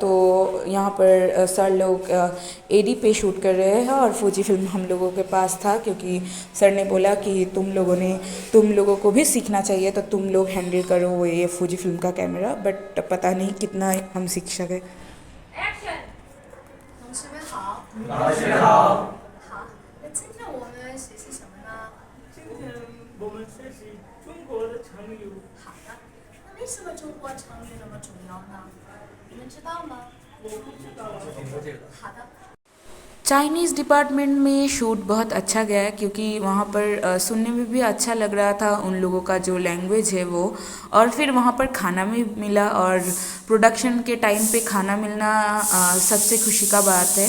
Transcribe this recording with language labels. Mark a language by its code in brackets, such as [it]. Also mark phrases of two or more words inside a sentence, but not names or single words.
[hi] तो यहाँ पर सर लोग एडी पे शूट कर रहे हैं, और फूजी फिल्म हम लोगों के पास था, क्योंकि सर ने बोला कि तुम लोगों को भी सीखना चाहिए, तो तुम लोग हैंडल करो वो ये फूजी फिल्म का कैमरा। बट पता नहीं कितना हम सीख सके। [zh] 同学们好。那今天我们学习什么呢？今天我们学习中国的成语。好的。那为什么中国成语那么重要呢？你们知道吗？我不知道啊。好的。 [en] Chinese department [hi] में शूट बहुत अच्छा गया, क्योंकि वहाँ पर सुनने में भी अच्छा लग रहा था उन लोगों का जो लैंग्वेज है वो। और फिर वहाँ पर खाना भी मिला, और प्रोडक्शन के टाइम पे खाना मिलना सबसे खुशी का बात है।